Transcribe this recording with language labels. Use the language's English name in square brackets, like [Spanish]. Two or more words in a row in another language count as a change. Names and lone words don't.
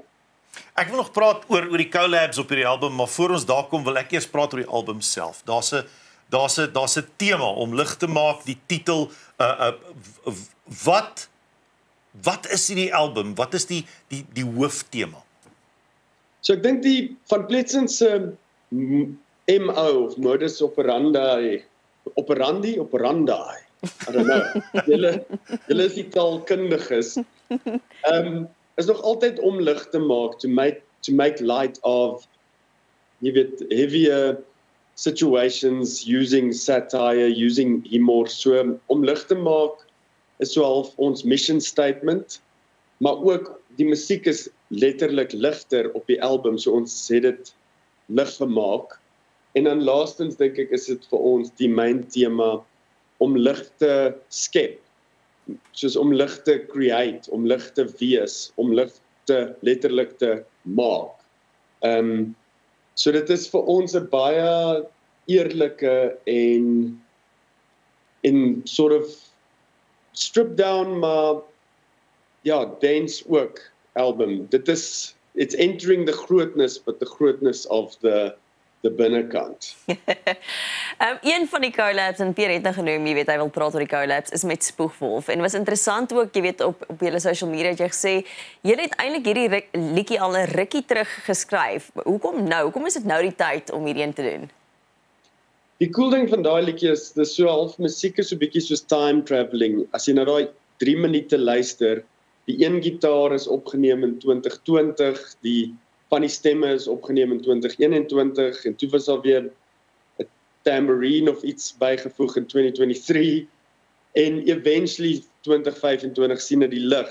[Afrikaans] Ek wil nog praat oor die collabs op hierdie album, maar voor ons daar kom wil ek eers praat oor die album self. Daar's 'n tema om lig te maak, die titel wat is in die album? Wat is die hooftema? So ek dink die van Pletsen se MO of [Latin] modus operandi, [English] I don't know. [Afrikaans] Julle is die taalkundiges. Is nog altyd om lig te maak, [English] to make light of, [Afrikaans] jy weet, [English] heavier situations, using satire, using humor. [Afrikaans] So om lig te maak is so half ons [English] mission statement, [Afrikaans] maar ook die musiek is letterlik ligter op die album, so ons het dit lig gemaak. En dan laastens dink ek is dit vir ons die main tema om lig te skep, soos om lig te create, om lig te wees, om lig te letterlik te maak. So dit is vir ons 'n baie eerlike en [English] sort of strip down, [Afrikaans] maar ja, dance ook album. [English] It's entering the grootness, but the grootness of the binnekant. [Afrikaans] Een van die collabs, en Pierre het nou genoem, jy weet, hy wil praat oor die collabs, is met Spoegwolf. En was interessant ook, jy weet, op julle [English] social media [Afrikaans] het jy gesê, julle het eintlik hierdie liedjie al 'n rukkie terug geskryf. Hoekom nou? Hoekom is dit nou die tyd om hierdie een te doen? Die cool ding van daai liedjie is, dis so half musiek is so 'n bietjie soos [English] time traveling. [Afrikaans] As jy na daai 3 minute luister, die een gitaar is opgeneem in 2020, van die stemme is opgeneem in 2021 en toe was daar weer 'n tambourine of iets bygevoeg in 2023 en eventually 2025 sien dit die lig.